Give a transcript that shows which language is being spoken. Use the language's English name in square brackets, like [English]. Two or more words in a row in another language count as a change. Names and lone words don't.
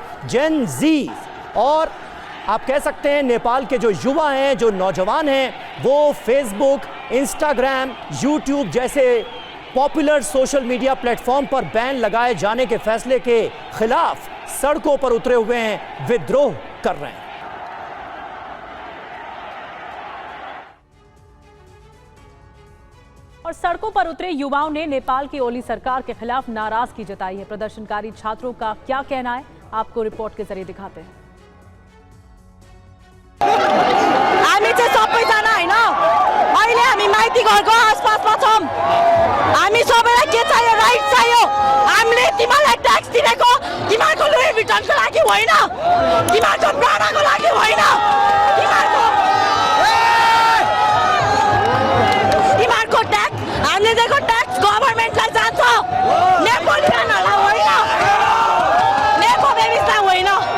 [Hindi] जेन जी और आप कह सकते हैं नेपाल के जो युवा हैं, जो नौजवान हैं, वो फेसबुक, इंस्टाग्राम, यूट्यूब जैसे पॉपुलर [English] social media [Hindi] प्लेटफॉर्म पर बैन लगाए जाने के फैसले के खिलाफ सड़कों पर उतरे हुए हैं, विद्रोह कर रहे हैं। और सड़कों पर उतरे युवाओं ने नेपाल की ओली सरकार के खिलाफ नाराजगी जताई है। प्रदर्शनकारी छात्रों का क्या कहना है, आपको रिपोर्ट के जरिए दिखाते हैं। [Nepali] हामी चाहिँ सबैजना हैन, अहिले हामी माइती घरको आसपासमा छौं। हामी सबैलाई के चाहियो? राइट चाहियो। हामीले तिमीलाई ट्याक्स दिएको तिमीहरूको लुई भिटनको लागि होइन, तिमीहरूको प्राणको लागि होइन, तिमीहरूको ट्याक्स हामीले दिएको ट्याक्स [English] government [Nepali] जान्छ, नेपालीहरूलाई होइन, [English] Nepal babies [Nepali] होइन।